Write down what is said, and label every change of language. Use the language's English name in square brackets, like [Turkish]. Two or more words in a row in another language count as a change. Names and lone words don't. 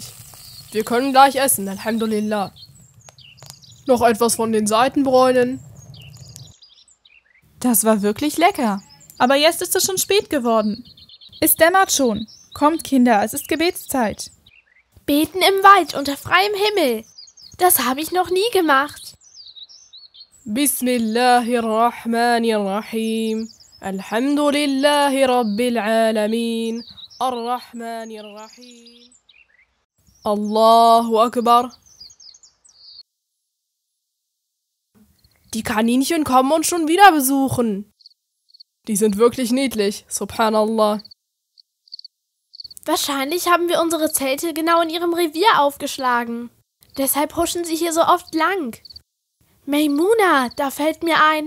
[German] Wir können gleich essen, Alhamdulillah. Noch etwas von den Seiten bräunen. Das war wirklich lecker. Aber jetzt ist es schon spät geworden. Es dämmert schon. Kommt, Kinder, es ist Gebetszeit. Beten im Wald unter freiem Himmel. Das habe ich noch nie gemacht. [Arabic] Bismillahirrahmanirrahim. الحمد لله رب العالمين. الرحمن الرحيم. الله أكبر. [German] Die Kaninchen kommen uns schon wieder besuchen. Die sind wirklich niedlich, subhanallah. Wahrscheinlich haben wir unsere Zelte genau in ihrem Revier aufgeschlagen. Deshalb huschen sie hier so oft lang. Maimuna, da fällt mir ein.